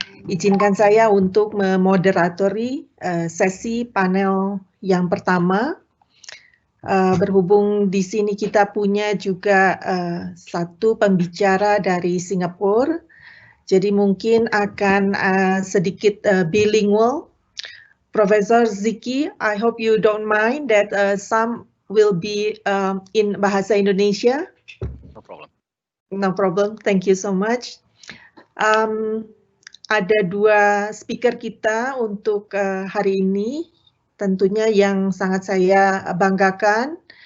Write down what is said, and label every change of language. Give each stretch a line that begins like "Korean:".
Indonesian: Izinkan saya untuk memoderatori sesi panel yang pertama. Berhubung di sini kita punya juga satu pembicara dari Singapura, jadi mungkin akan sedikit bilingual.
English: Professor Ziki, I hope you don't mind that some will be in Bahasa Indonesia. No problem. No problem, thank you so much.
Indonesian: Ada dua speaker kita untuk hari ini, tentunya yang sangat saya banggakan.